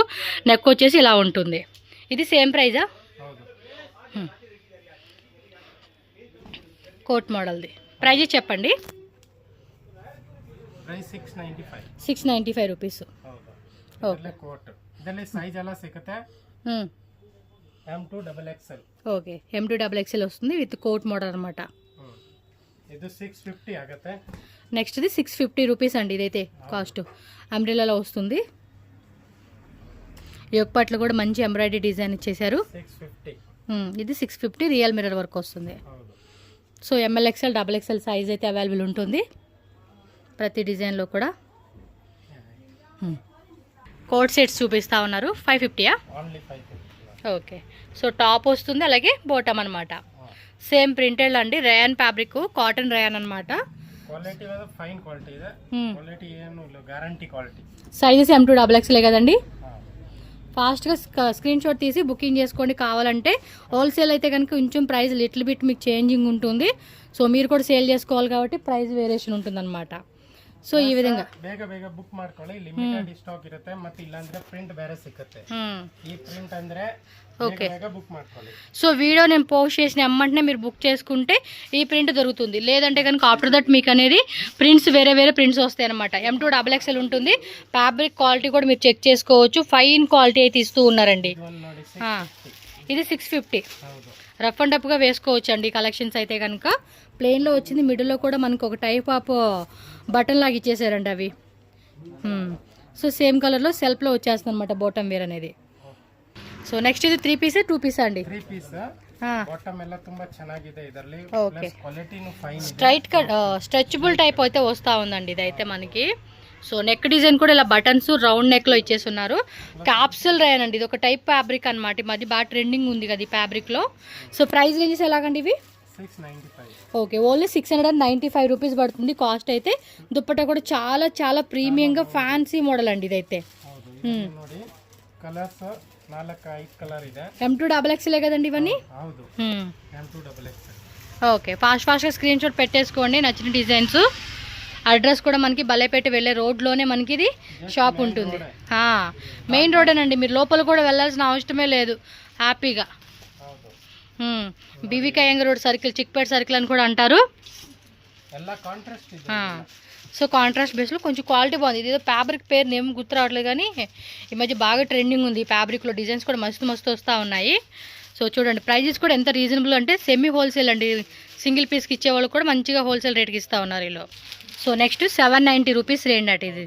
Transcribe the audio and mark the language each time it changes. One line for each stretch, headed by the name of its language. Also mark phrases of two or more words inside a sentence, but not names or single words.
Telugu: నెక్ వచ్చేసి ఇలా ఉంటుంది. ఇది
English: same price? coat model's price
Telugu: చెప్పండి. 695 రూపీస్. ఓకే. M2XXL. ఓకే, M2XXL వస్తుంది
English: with coat model
Telugu: అనమాట.
Kannada: ಇದು 650 ಆಗುತ್ತೆ.
Telugu: నెక్స్ట్ ఇది 650 రూపీస్ అండి. ఇదైతే కాస్ట్ అంబ్రెల్లాలో వస్తుంది. యోగ పట్లు కూడా మంచి
English: embroidery design
Telugu: ఇచ్చేసారు. 650. ఇది 650
English: real mirror work
Telugu: వస్తుంది.
Kannada: ಹೌದು.
Telugu: సో ML XL XXL సైజ్ అయితే అవైలబుల్ ఉంటుంది ప్రతి డిజైన్లో కూడా.
English: coat sets
Telugu: చూపిస్తా ఉన్నారు 550యా? ఓన్లీ 550. ఓకే. సో టాప్ వస్తుంది అలాగే బాటమ్ అనమాట.
English: same printed
Telugu: అండి,
English: rayon fabric, cotton rayon
Telugu: అనమాట.
Kannada: ಕ್ವಾಲಿಟಿ
English: fine quality
Kannada: ಇದೆ. ಕ್ವಾಲಿಟಿ ಏನು ಇಲ್ಲ,
English: guarantee quality.
Telugu: సైజెస్ M2 XXL కదండి. ఫాస్ట్గా
English: screen shot
Telugu: తీసి బుకింగ్ చేసుకోండి. కావాలంటే హోల్సేల్ అయితే కనుక కొంచెం
English: price little bit
Telugu: మీకు చేంజింగ్ ఉంటుంది. సో మీరు కూడా సేల్ చేసుకోవాలి కాబట్టి
English: price variation
Telugu: ఉంటుంది అనమాట. సో ఈ విధంగా
Kannada: ಬೇಗ ಬೇಗ ಬುಕ್ ಮಾಡ್ಕೊಳ್ಳಿ,
English: limited stock
Kannada: ಇರುತ್ತೆ. ಮತ್ತೆ ಇಲ್ಲಾಂದ್ರೆ ಪ್ರಿಂಟ್ ಬೇರೆ ಸಿಗುತ್ತೆ. ಈ ಪ್ರಿಂಟ್ ಅಂದ್ರೆ
Telugu: ఓకే,
Kannada: ಬೇಗ ಬುಕ್ ಮಾಡ್ಕೊಳ್ಳಿ.
Telugu: సో వీడియో నేను పోస్ట్ చేసిన అమ్మంటనే మీరు బుక్ చేసుకుంటే ఈ ప్రింట్ దొరుకుతుంది. లేదంటే కనుక
English: after that
Telugu: మీకు అనేది ప్రింట్స్ వేరే ప్రింట్స్ వస్తాయి అనమాట. M2 XXL ఉంటుంది.
English: fabric quality
Telugu: కూడా మీరు చెక్ చేసుకోవచ్చు.
English: fine quality
Telugu: అయితే ఇస్తూ ఉన్నారండి.
Kannada: ನೋಡಿ
Telugu: ఇది 650.
Kannada: ಹೌದು.
English: rough and tough
Telugu: వేసుకోవచ్చు అండి కలెక్షన్స్ అయితే కనుక. ప్లెయిన్లో వచ్చింది, మిడిల్లో కూడా మనకు ఒక
English: type of button
Telugu: లాగా ఇచ్చేసారండి అవి. సో
English: same colour
Telugu: సెల్ఫ్లో వచ్చేస్తుంది అనమాట
English: bottom wear
Telugu: అనేది.
English: so next
Telugu: ఇది 3 పీస్ 2 పీస్ అండి.
Kannada: 3
English: piece bottom
Kannada: ಎಲ್ಲ ತುಂಬಾ ಚೆನ್ನಾಗಿದೆ. ಇದರಲ್ಲಿ
Telugu: ఓకే,
Kannada: ಕ್ವಾಲಿಟಿನೂ ಫೈನ್ ಇದೆ.
English: straight cut stretchable type
Telugu: అయితే వస్తూ ఉందండి ఇదైతే మనకి.
English: so neck design
Telugu: కూడా ఇలా బటన్స్
English: round neck
Telugu: ఇచ్చేస్తున్నారు.
English: capsule rayon
Telugu: అండి, ఇది ఒక
English: type fabric
Telugu: అనమాట. ఈ మధ్య బాగా ట్రెండింగ్ ఉంది కదా ఈ ఫ్యాబ్రిక్లో.
English: so price ranges
Telugu: ఎలాగండి ఇవి? 695. ఓకే, ఓన్లీ 695 రూపీస్ పడుతుంది కాస్ట్ అయితే. దుప్పట్టా కూడా చాలా చాలా ప్రీమియంగా
English: fancy model
Telugu: అండి ఇదైతే.
Kannada: ಹೌದು. ಇದರಲ್ಲಿ ನೋಡಿ ಕಲರ್ಸ್ 4-5 ಕಲರ್ ಇದೆ.
Telugu: M2 XXL కదండి ఇవన్నీ.
Kannada: ಹೌದು. M2 XXL.
Telugu: ఓకే, ఫాస్ట్గా
English: screen shot
Telugu: పెట్టేసుకోండి నచ్చిన డిజైన్స్. అడ్రస్ కూడా మనకి బలేపేట వెళ్ళే రోడ్లోనే మనకి ఇది షాప్ ఉంటుంది.
English: main road,
Telugu: మీరు లోపల కూడా వెళ్ళాల్సిన అవసరమే లేదు హ్యాపీగా. BVK Iyengar రోడ్ సర్కిల్, చిక్పేట సర్కిల్ అని కూడా అంటారు.
Kannada: ಎಲ್ಲ ಕಾಂಟ್ರಾಸ್ಟ್ ಇದೆ.
Telugu: సో
English: contrast base
Telugu: కొంచెం క్వాలిటీ బాగుంది. ఇదేదో ఫ్యాబ్రిక్ పేరు నేమ్ గుర్తు రావట్లేదు కానీ ఈ మధ్య బాగా ట్రెండింగ్ ఉంది. ఈ ఫ్యాబ్రిక్లో డిజైన్స్ కూడా మస్తు వస్తూ ఉన్నాయి. సో చూడండి ప్రైజెస్ కూడా ఎంత రీజనబుల్ అంటే
English: semi wholesale
Telugu: అండి.
English: single piece
Telugu: ఇచ్చేవాళ్ళు కూడా మంచిగా
English: wholesale rate
Telugu: ఇస్తూ ఉన్నారు వీళ్ళు.
English: so next
Telugu: 790
English: rupees range at
Telugu: ఇది.